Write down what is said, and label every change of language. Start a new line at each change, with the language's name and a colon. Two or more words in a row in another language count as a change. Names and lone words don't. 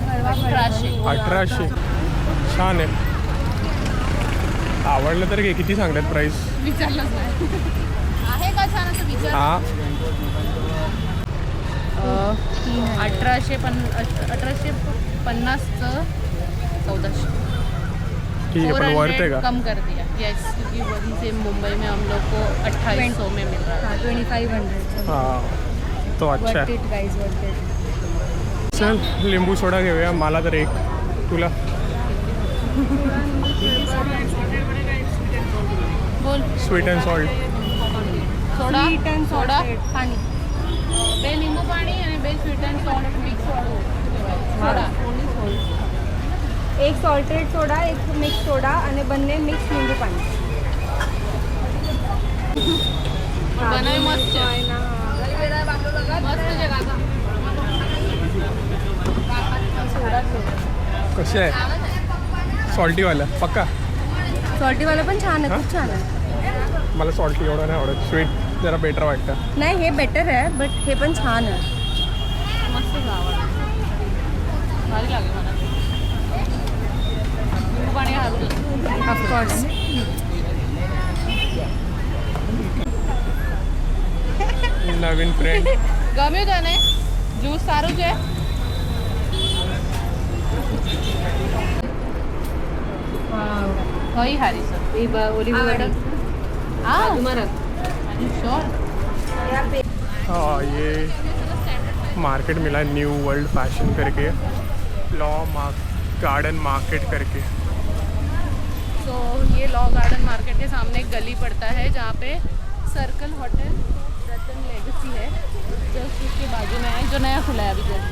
Marathi: 1800 छान आहे। आवडलं तर घे. किती सांगतात प्राईस? विचारलंच नाही. आहे का छान असं विचार? हां 1850चं 1400.
Hindi: ठीक है,
Marathi: पण वर्थ है का?
Hindi: कम कर दिया यस, क्योंकि वहीं से मुंबई में हम लोग को 2800 में मिल रहा हाँ 2500. हां तो अच्छा वर्थ
Marathi: आहे.
English: it guys, worth it.
Marathi: चल लिंबू सोडा घेऊया. मला तर एक, तुला? बोल.
English: sweet and salt. सोडा Sweet and सोडा salted.
Marathi: पाणी, बे लिंबू पाणी आणि बे
English: sweet and salt mix soda.
Marathi: एक
English: salted soda,
Marathi: एक
English: mix soda
Marathi: आणि
Gujarati: બંને મિક્સ લીંબુ પાણી. બનાવી મસ્ત છે. મસ્ત છે કાકા.
Marathi: कसे आहे? सॉल्टीवाला पक्का? सॉल्टीवाला पण छान आहे, हा? खूप छान आहे. मला सॉल्टी एवढं नाही आवडत. स्वीट जरा बेटर वाटतं. नाही हे बेटर आहे, बट हे पण छान आहे. मस्त आवडतं. भारी लागेल मला. लिंबू पाणी घालून ऑफकोर्स. नवीन फ्रेंड.
Gujarati: ગમ્યું તને? જ્યુસ સારું છે? હોય હારી સર. ઓલિવ વડી. હા શ્યોર.
Hindi: हाँ ये मार्केट मिला है, न्यू वर्ल्ड फैशन करके, गार्डन मार्केट करके. तो ये लॉ गार्डन मार्केट के सामने एक गली पड़ता है जहाँ पे सर्कल होटल रतन लेगेसी है, जस्ट उसके बाजू में है, जो नया खुला है अभी जस्ट.